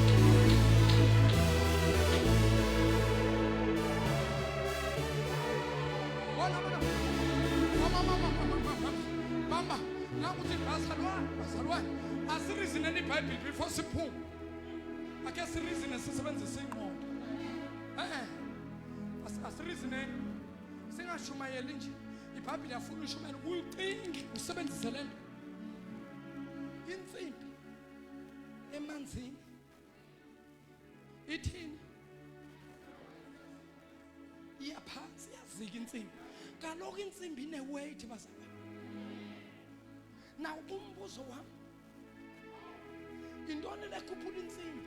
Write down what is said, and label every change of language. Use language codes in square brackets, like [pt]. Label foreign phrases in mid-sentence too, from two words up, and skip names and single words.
[xh] Mama, nakuthi bazalwane asireasoneni iBhayibheli before siphuma. Ake sireasone sisebenzise ingqondo. Asireasoneni singashumayeli nje. iBhayibheli yafuna ushumayela uyicinge usebenzise lento. Intsimbi emanzini ithini iyaphansi yazika intsimbi. Kaloku intsimbi ine-weight bazalwane. Now umbuzo wami intoni lekhuphula intsimbi?